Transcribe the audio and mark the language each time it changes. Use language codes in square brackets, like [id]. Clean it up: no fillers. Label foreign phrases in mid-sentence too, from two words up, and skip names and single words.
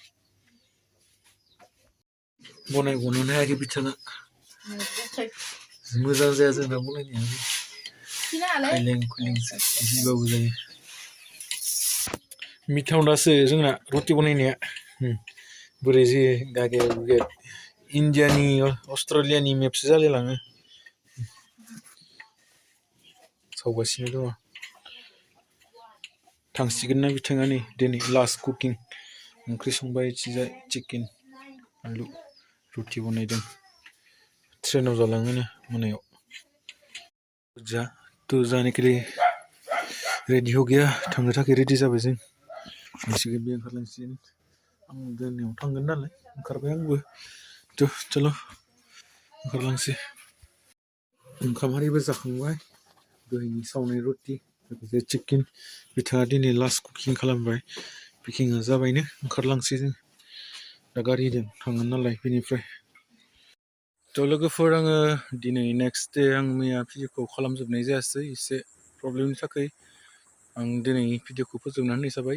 [brx] बनायग'नोनो हायाखै बिथाङा मोजां जाया जोंना बनायनाया खायलें खुइलेंसो गिबाबो जायो मिथावनासो जोंना रुटि बनायनाया बोरै जायो गागे गुगे इन्डियानि अस्ट्रेलियानि मेपसो जालायलाङो सावगासिनो दङ थांसिगोन ना बिथाङा नै दिनै [en] last cooking [brx] ओंख्रि संबाय इथिजाय चिकेन आलु रुटि बनायदों ट्रेनाव जालाङोनो मोनायाव जा थ' [hi] जाने के लिए रेडि हो गया [brx] थांनो थाखाय रेडि जाबाय जों थांसिगोन बे ओंखारलांसिगोन आं दोननायाव थांगोन नालाय ओंखारबाय आंबो थ' चल' ओंखारलांसै ओंखाम आरिबो जाखांबाय दहायनि सावनाय रुटि लोगोसे चिकेन बिथाङा दिनै [en] last cooking [brx] खालामबाय कुकिंआ जाबायनो ओंखारलांसै जों दा गारिजों थांगोन नालाय बेनिफ्राय थ' लोगोफोर आङो दिनै [en] next day [brx] आं मैया भिडिअखौ खालामजोबनाय जायासै एसे प्रब्लेमनि थाखाय आं दिनै भिडिअखौ फोजोबनानै जाबाय।